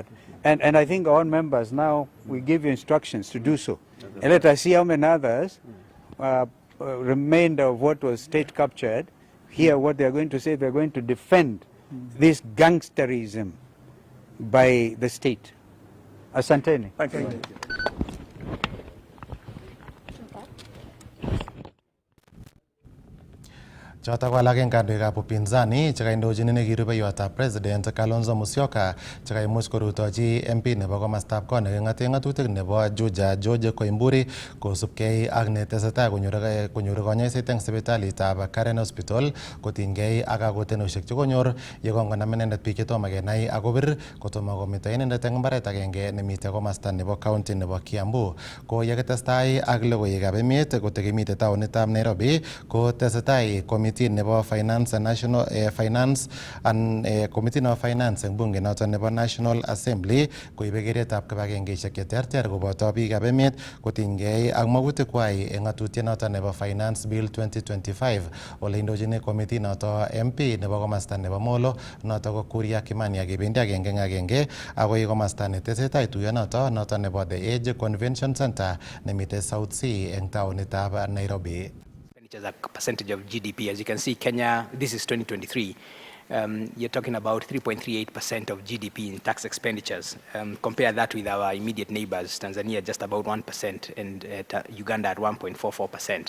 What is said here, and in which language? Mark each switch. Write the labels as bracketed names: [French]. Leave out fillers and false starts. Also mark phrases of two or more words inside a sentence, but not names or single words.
[English] And I think all members now, we give you instructions to do so. And let us see how many others, remainder of what was state captured, hear what they're going to say. They're going to defend this gangsterism by the state. Asanteni. Thank you. [Kalenjin] Chotok ko alak eng kandoikab upinzani chekaindochin ine kirubeiwotab President Kalonzo Musyoka chekaimuch korutochi MP nebo komostab kot neking'ate ng'atutik nebo Juja George Koimburi kosubkei ak netesetai konyoru konyoiset eng sipitalitab Karen Hospital kotinygei ak kakotenosiek chekonyor yekongonam inendet biik chetomo kenai akobir kotomo kometo inendet eng mbaret agenge nemitei komosta nebo county nebo Kiambu. Ko yekitestai ak logoiwekab emet kotekemite taonitab Nairobi ko tesetai committee nebo [English] finance and national finance and committee [Kalenjin] nebo finance eng bunge noton nebo National Assembly koibe keretab kibagengeisiek cheterter koboto biikab emet kotinygei ak magutik kwai eng ng'atutiet noton nebo Finance Bill 2025 ole indochin committee noto MP nebo komosta nebo Molo noto ko Kuria Kimani akebendi agenge eng agenge akoi komosta netesetai tuyonoto noto nebo The Age Convention Center nemitei South C eng taonitab Nairobi. [English] As a percentage of GDP. As you can see, Kenya, this is 2023, you're talking about 3.38% of GDP in tax expenditures. Compare that with our immediate neighbors, Tanzania just about 1% and Uganda at 1.44%.